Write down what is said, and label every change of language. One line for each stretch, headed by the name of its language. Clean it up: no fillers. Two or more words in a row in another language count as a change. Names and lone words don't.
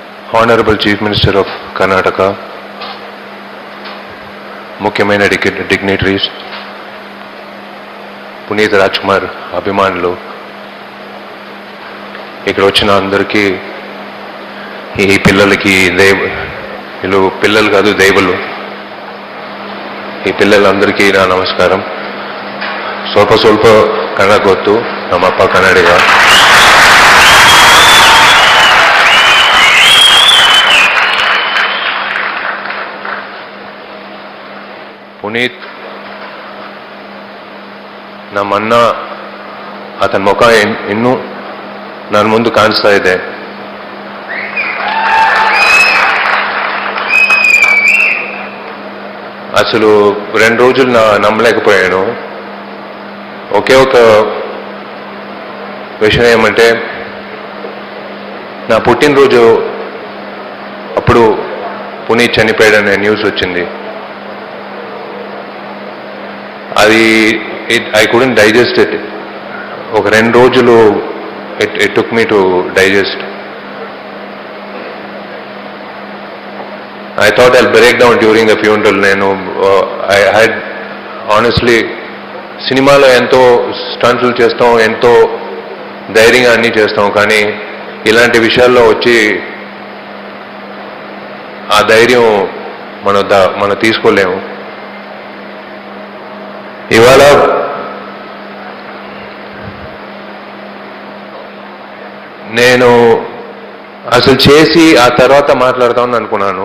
English: Honorable Chief Minister of Karnataka,
Telugu: ముఖ్యమైన డిగ్నిటరీస్, పునీత్ రాజ్ కుమార్ అభిమానులు, ఇక్కడ వచ్చిన అందరికీ, ఈ పిల్లలకి వీళ్ళు పిల్లలు కాదు దైవులు, ఈ పిల్లలందరికీ నా నమస్కారం.
Kannada: ಸ್ವಲ್ಪ ಕನ್ನಡ ಗೊತ್ತು, ನಮ್ಮಪ್ಪ ಕನ್ನಡಿಗ. ಪುನೀತ್ ನಮ್ಮನ್ನ ಆತನ ಮುಖ ಇನ್ನೂ ನನ್ನ ಮುಂದೆ ಕಾಣಿಸ್ತಾ ಇದೆ.
Telugu: అసలు 2 రోజులు నమ్మలేకపోయాను. ఒకే ఒక విషయం ఏమంటే, నా పుట్టినరోజు అప్పుడు పునీత్ చనిపోయాడనే న్యూస్ వచ్చింది.
English: అది I couldn't digest it.
Telugu: ఒక 2 రోజులు
English: it took me to digest. I thought I'll break down during the funeral. I had honestly
Telugu: సినిమాలో ఎంతో స్టంట్లు చేస్తాం, ఎంతో ధైర్యంగా అన్నీ చేస్తాం, కానీ ఇలాంటి విషయాల్లో వచ్చి ఆ ధైర్యం మనం తీసుకోలేము. ఇవాళ నేను అసలు చేసి ఆ తర్వాత మాట్లాడతామని అనుకున్నాను.